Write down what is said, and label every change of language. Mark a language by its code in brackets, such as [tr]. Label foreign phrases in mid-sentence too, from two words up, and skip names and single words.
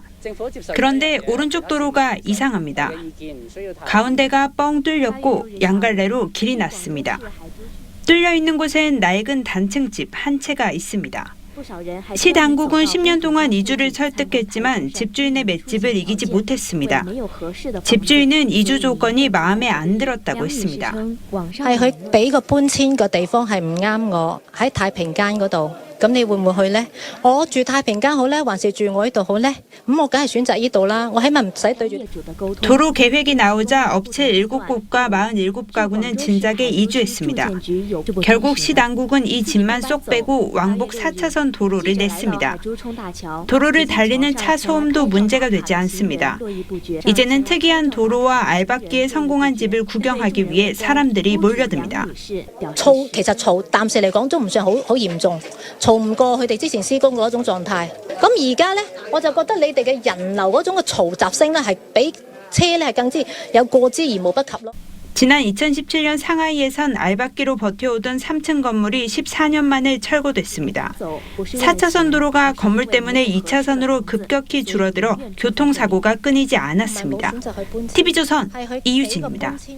[ko] 그런데 오른쪽 도로가 이상합니다. 가운데가 뻥 뚫렸고 양갈래로 길이 났습니다. 뚫려 있는 곳엔 낡은 단층집 한 채가 있습니다. 시 당국은 10년 동안 이주를 설득했지만 집주인의 맷집을 이기지 못했습니다. 집주인은 이주 조건이 마음에 안 들었다고 했습니다. [yue] 係佢俾個搬遷嘅地方係唔啱我喺太平間嗰度，咁你會唔會去呢？我住太平間好呢，還是住我呢度好呢？咁我梗係選擇呢度啦，我起碼唔使對住。 [ko] 도로 계획이 나오자 업체 7곳과 47가구는 진작에 이주했습니다. 결국 시 당국은 이 집만 쏙 빼고 왕복 4차선 도로를 냈습니다. 도로를 달리는 차 소음도 문제가 되지 않습니다. 이제는 특이한 도로와 알박기에 성공한 집을 구경하기 위해 사람들이 몰려듭니다. [yue] 嘈其實嘈，暫時嚟講都唔算好嚴重，嘈唔過佢哋之前施工嗰種狀態。咁而家呢，我就覺得你哋嘅人流嗰種嘅嘈雜聲呢，係比車呢係更之有過之而無不及咯。 [ko] 지난 2017년 상하이에선 알박기로 버텨오던 3층 건물이 14년 만에 철거됐습니다. 4차선 도로가 건물 때문에 2차선으로 급격히 줄어들어 교통사고가 끊이지 않았습니다. TV조선 이유진입니다.